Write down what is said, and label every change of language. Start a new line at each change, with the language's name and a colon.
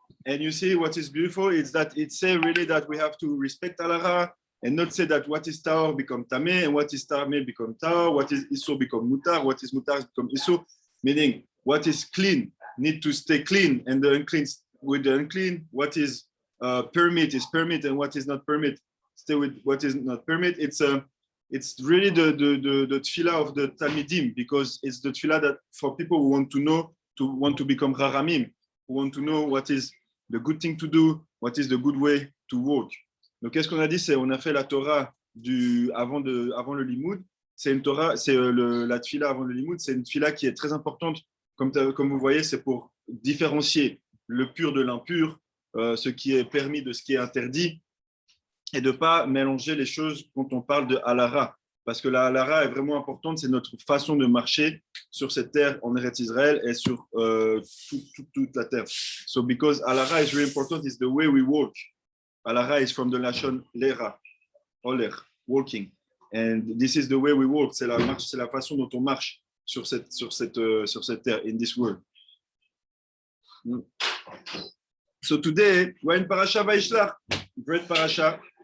English: And you see what is beautiful is that it says really that we have to respect Alara and not say that what is Taor become Tameh and what is Tameh become Taor, what is Isur become Mutar, what is Mutar become Isur, meaning what is clean need to stay clean, and the unclean with the unclean, what is permit is permit, and what is not permit stay with what is not permit. It's really the tefillah of the Talmidim, because it's the tefillah that for people who want to know, want to become Raramim, who want to know what is the good thing to do, what is the good way to walk.
French: Donc, qu'est-ce qu'on a dit? C'est on a fait la Torah avant le Limoud. C'est une Torah, c'est la tefillah avant le Limoud. C'est une tefillah qui est très importante. Comme vous voyez, c'est pour différencier le pur de l'impur, ce qui est permis de ce qui est interdit, et de ne pas mélanger les choses quand on parle de halara, parce que la halara est vraiment importante, c'est notre façon de marcher sur cette terre en Eretz Israël et sur toute la terre.
English: So because halara is really important, it's the way we walk. Halara is from the Lashon lera, oler, walking. And this is the way we walk,
French: c'est la façon dont on marche sur cette terre,
English: in this world. So today, we're in Parasha Vayishlach, great parasha.